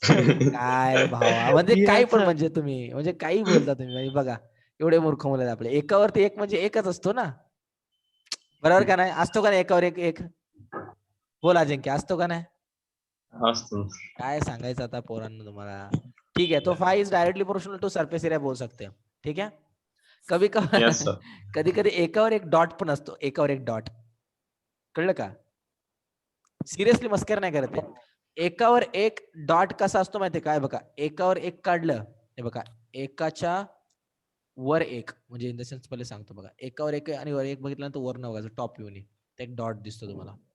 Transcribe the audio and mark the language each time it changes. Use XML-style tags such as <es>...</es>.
<mr>काय भावा, म्हणजे</mr> <en>Yes,</en> <mr>काही पण</mr> <en>sir.</en> <mr>म्हणजे तुम्ही म्हणजे काही बोलता तुम्ही. म्हणजे बघा, एवढे मूर्ख मुलं आहेत आपले. एकावरती एक म्हणजे एकच असतो ना, बरोबर का नाही? असतो का नाही एकावर एक एक? बोल अजिंक्य, असतो का नाही? असतो. काय सांगायचं आता पोरांना तुम्हाला.</mr> <hi>ठीक है, तो</hi> <en>phi is directly proportional to surface area</en> <hi>बोल सकते हैं. ठीक है. कभी</hi> <en>Yes, sir.</en> <mr>कधी कधी एकावर एक डॉट पण असतो. एकावर एक डॉट. कळलं का? सिरियसली मस्कर नाही करत आहे. एकावर एक डॉट कसा असतो माहितीये काय? बघा, एकावर एक काढलं, हे बघा, एकाच्या वर एक, म्हणजे</mr> <en>in the sense</en> <mr>पहिले सांगतो बघा, एकावर एक आणि वर एक बघितल्यानंतर वर न बघायचं, टॉप व्ह्यूने एक डॉट दिसतो तुम्हाला.</mr>